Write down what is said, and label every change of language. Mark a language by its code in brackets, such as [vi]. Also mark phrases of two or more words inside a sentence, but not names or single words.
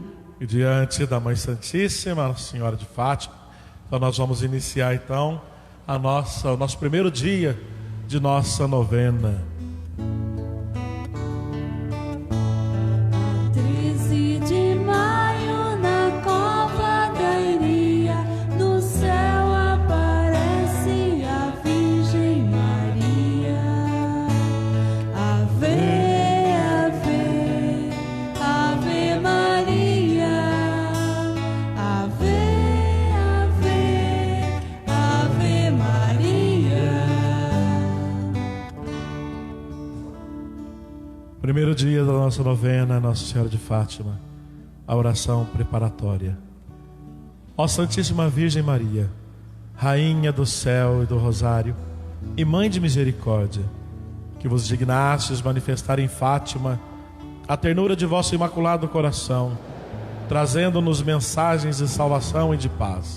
[pt] E diante da Mãe Santíssima, Nossa Senhora de Fátima, então nós vamos iniciar então o nosso primeiro dia de nossa novena. 13 de maio, na cova da Iria, no céu aparece a Virgem Maria. Ave, ave, ave Maria. Ave, ave, ave Maria. Primeiro dia da nossa novena, Nossa Senhora de Fátima, a oração preparatória. Ó Santíssima Virgem Maria, Rainha do céu e do rosário, e Mãe de misericórdia, que vos dignastes manifestar em Fátima a ternura de vosso imaculado coração, trazendo-nos mensagens de salvação e de paz.